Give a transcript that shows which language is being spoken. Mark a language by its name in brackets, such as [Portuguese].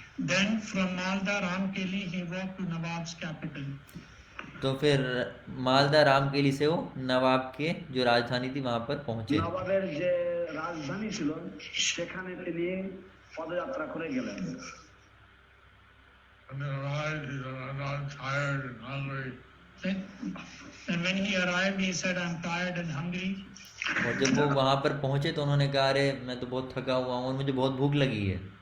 [English] Then from Malda Ramkeli he walked to Nawab's capital. [Hindi] तो फिर मालदा रामकेली से वो नवाब के जो राजधानी थी वहां पर पहुंचे। [Bangla] নবাবের যে রাজধানী ছিল সেখানে তিনি পদযাত্রা করে গেলেন। [English] And then arrived, he said, I'm tired and hungry. And when he arrived, he said, I'm tired and hungry. [Hindi] और जब वो वहाँ पर पहुँचे तो उन्होंने कहा, अरे मैं तो बहुत थका हुआ हूँ और मुझे बहुत भूख लगी है।